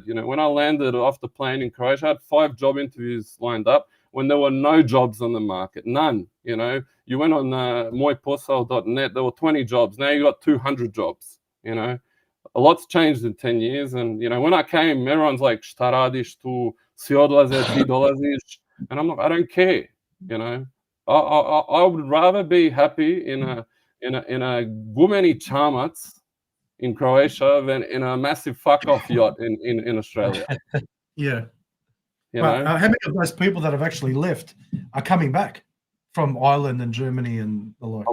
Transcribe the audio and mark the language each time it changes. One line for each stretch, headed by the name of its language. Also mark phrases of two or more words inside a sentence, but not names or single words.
English: When I landed off the plane in Croatia, I had 5 job interviews lined up when there were no jobs on the market, none. You went on moiposao.net, there were 20 jobs. Now you got 200 jobs. A lot's changed in 10 years. And when I came, everyone's like,
Croatian: "Šta radiš tu? Si odlaze, ti dolaziš?"
English: And I'm like, I don't care. I would rather be happy in a
Croatian: gumeni chamac
English: in Croatia than in a massive fuck off yacht in Australia. Yeah. You But know, how many of those people that have actually left are coming back from Ireland and Germany and the like?